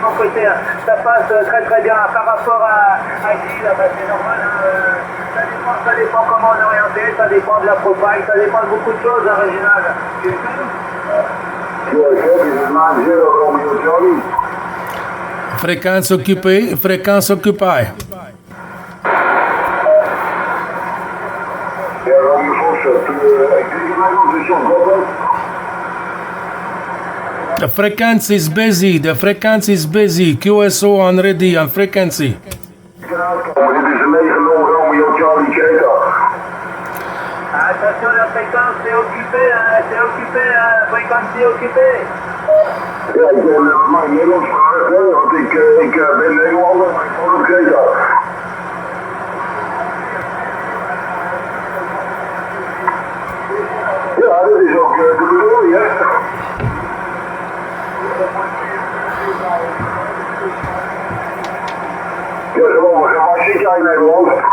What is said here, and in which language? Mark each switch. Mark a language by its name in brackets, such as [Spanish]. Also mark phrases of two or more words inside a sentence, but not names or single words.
[French] mon côté, ça passe très bien par rapport à Gilles, c'est normal, ça dépend comment on est orienté, ça dépend de la propagande, ça dépend de beaucoup de choses, Régional. Fréquence occupée. [English] The frequency is busy. QSO on ready on frequency. [Dutch] Dit is een 9-0 Romeo Charlie Keta. [French] Attention, la fréquence est occupée, fréquence est occupée. [Dutch] Ja, ik ben mijn Nederlands vragen, want ik ben Nederlander, maar ik woon op Keta. Ja, dat is ook de bedoeling, hè. Ja, gewoon, waar zit jij in Nederland?